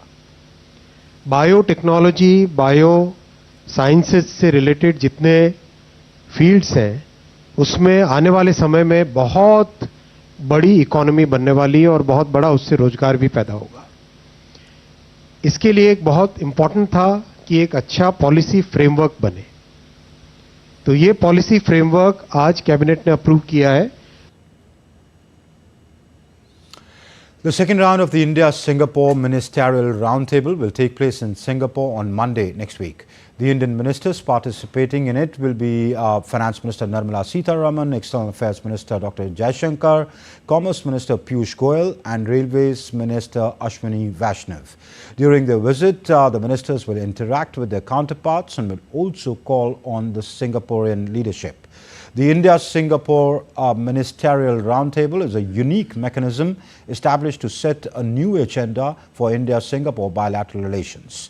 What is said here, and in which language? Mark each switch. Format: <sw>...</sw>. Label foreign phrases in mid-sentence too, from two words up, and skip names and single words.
<en>bio technology, bio sciences</en> <hi>से रिलेटेड जितने फील्ड्स हैं, उसमें आने वाले समय में बहुत बड़ी इकोनॉमी बनने वाली है और बहुत बड़ा उससे रोजगार भी पैदा होगा। इसके लिए एक बहुत इंपॉर्टेंट था कि एक अच्छा</hi> <en>policy framework</en> <hi>बने। तो ये</hi> <en>policy framework</en> <hi>आज कैबिनेट ने अप्रूव किया है।</hi> <en>The second round of the India-Singapore Ministerial Roundtable will take place in Singapore on Monday next week. The Indian ministers participating in it will be Finance Minister Nirmala Sitharaman, External Affairs Minister Dr. Jaishankar, Commerce Minister Piyush Goyal and Railways Minister Ashwini Vaishnav. During their visit, the ministers will interact with their counterparts and will also call on the Singaporean leadership. The India-Singapore Ministerial Roundtable is a unique mechanism established to set a new agenda for India-Singapore bilateral relations.</en>